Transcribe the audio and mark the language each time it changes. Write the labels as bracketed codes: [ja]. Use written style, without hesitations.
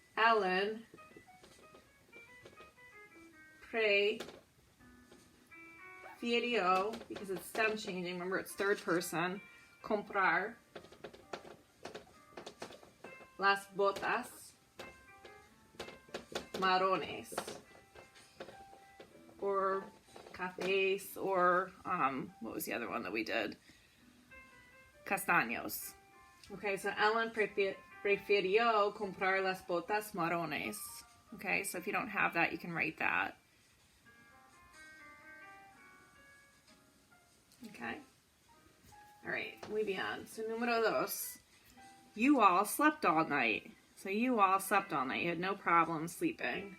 [es] Ellen prefirió, [en] because it's stem changing, remember it's third person, [es] comprar las botas marrones, [en] or cafés, or what was the other one that we did? [es] Castaños. [en] Okay, so [es] Ellen prefirió comprar las botas marrones. [en] Okay, so if you don't have that, you can write that. Okay. All right, [es] muy bien. [en] So [es] número dos. [en] You all slept all night. So you all slept all night. You had no problem sleeping.